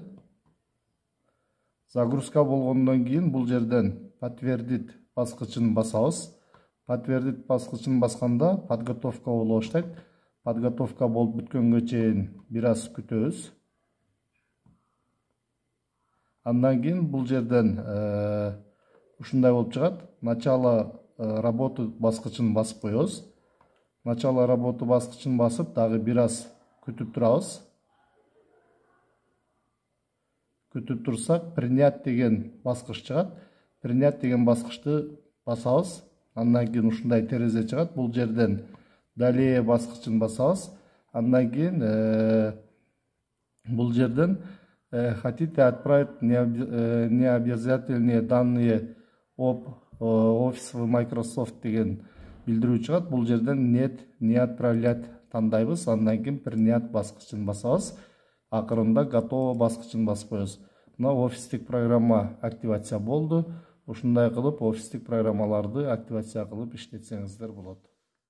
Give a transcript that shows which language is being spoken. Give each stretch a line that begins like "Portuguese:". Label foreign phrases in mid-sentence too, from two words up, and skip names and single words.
Kyrgyz: Загрузка болгондон кийин бул жерден подтвердить баскычын басабыз. Подтвердить баскычын басканда подготовка боло баштайт. Подготовка болуп бүткөнгө чейин бир аз күтөбүз. Андан кийин бул жерден ушундай болуп чыгат.
Russian: Начало работы
Kyrgyz: баскычын басып коебуз.
Russian: Начало работы
Kyrgyz: баскычын басып, дагы бир аз күтүп турабыз. Күтүп турсак, принять деген баскыч чыгат. Принять деген баскычты басабыз. Андан кийин ушундай терезе чыгат. Бул жерден далее баскычын басабыз. Андан кийин бул жерден
Russian: хотите отправить необязательные данные об офис в Microsoft
Kyrgyz: деген билдирүү чыгат. Бул жерден
Russian: нет, не отправлять
Kyrgyz: тандайбыз. Андан кийин принять баскычын басабыз. Акырында готово баскычын басып коебуз. Мына офистик программа активация болду. Ушундай кылып офистик программаларды активация кылып иштетсеңиздер болот.